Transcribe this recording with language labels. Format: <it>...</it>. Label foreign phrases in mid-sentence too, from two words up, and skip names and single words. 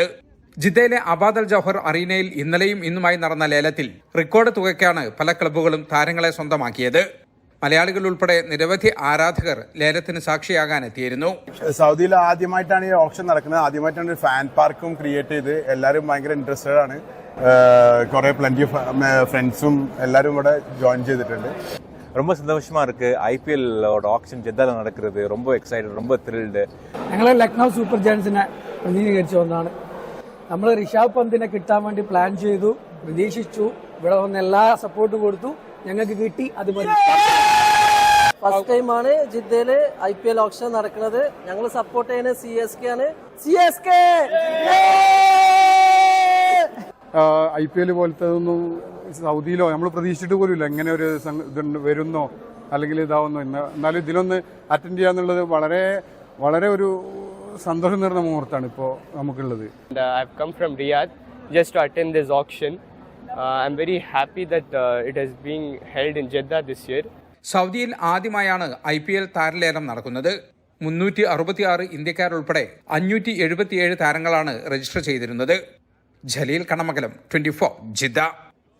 <ml>ജിദ്ദയിലെ അബാദ് അൽ ജൗഹർ അറീനയിൽ ഇന്നലെയും ഇന്നുമായി നടന്ന ലേലത്തിൽ റെക്കോർഡ് തുകയ്ക്കാണ് പല ക്ലബ്ബുകളും താരങ്ങളെ സ്വന്തമാക്കിയത്. മലയാളികൾ ഉൾപ്പെടെ നിരവധി ആരാധകർ ലേലത്തിന് സാക്ഷിയാകാനെത്തിയിരുന്നു. സൗദിയിൽ ആദ്യമായിട്ടാണ് ഈ ഓപ്ഷൻ നടക്കുന്നത്. ആദ്യമായിട്ടാണ് ഒരു ഫാൻ പാർക്കും ക്രിയേറ്റ് ചെയ്ത് എല്ലാവരും ഭയങ്കര ഇൻട്രസ്റ്റഡ് ആണ്. കുറെ പ്ലന്റി ഫ്രണ്ട്സും എല്ലാവരും ഇവിടെ ജോയിൻ ചെയ്തിട്ടുണ്ട്.</ml> <ta>ரொம்ப சந்தோஷமா இருக்கு. IPL ஆக்ஷன் ஜெத்தால நடக்கிறது. ரொம்ப எக்ஸைட்டட், ரொம்ப த்ரில்ഡ്.</ta> <ml>ഞങ്ങൾ ലക്നൗ സൂപ്പർ ജയൻസിനെ പ്രതിനിധീകരിച്ചു വന്നാണ്. നമ്മൾ ഋഷഭ് പന്തിനെ കിട്ടാൻ വേണ്ടി പ്ലാൻ ചെയ്തു, പ്രതീക്ഷിച്ചു. ഇവിടെ വന്ന് എല്ലാ സപ്പോർട്ടും കൊടുത്തു, ഞങ്ങൾക്ക് കിട്ടി. അത് മതി. ഫസ്റ്റ് ടൈമാണ് ജിദ്ദയില് IPL ഓപ്ഷൻ നടക്കുന്നത്. ഞങ്ങൾ സപ്പോർട്ട് ചെയ്യുന്നത് CSK ആണ്. CSK IPL പോലത്തതൊന്നും സൗദിയിലോ നമ്മൾ പ്രതീക്ഷിച്ചിട്ട് പോലുമില്ല. എങ്ങനെ ഒരു ഇതുണ്ട് വരുന്നോ അല്ലെങ്കിൽ ഇതാവുന്നോ. എന്നാലും ഇതിലൊന്ന് അറ്റൻഡ് ചെയ്യാന്നുള്ളത് വളരെ വളരെ ഒരു സന്തോഷം നിറഞ്ഞ മുഹൂർത്തമാണ് ഇപ്പോൾ നമുക്കുള്ളത്.</ml> <en>I've come from Riyadh just to attend this auction. I'm very happy that it is being held in Jeddah this year.</en> <ml>സൗദിയിൽ ആദ്യമായാണ് IPL താരലേലം നടക്കുന്നത്. 366 ഇന്ത്യക്കാരുൾപ്പെടെ 577 താരങ്ങളാണ് രജിസ്റ്റർ ചെയ്തിരുന്നത്. ജലീൽ കണ്ണമംഗലം, 24 ജിദ്ദ.</ml>